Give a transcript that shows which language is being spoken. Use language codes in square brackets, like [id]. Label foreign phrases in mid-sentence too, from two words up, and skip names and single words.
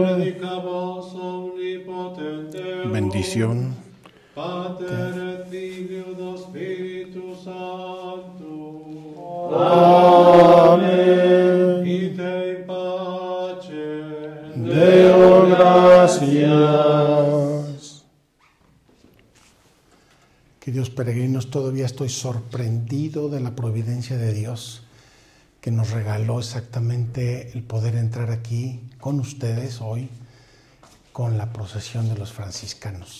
[la] benedica vos omnipotentem, Bendición Pater et Filius et Spiritus Sanctus. Amen. Ite in pace. Deo gracias. [es] Queridos peregrinos, todavía estoy sorprendido de la providencia de Dios que nos regaló exactamente el poder entrar aquí con ustedes hoy con la procesión de los franciscanos.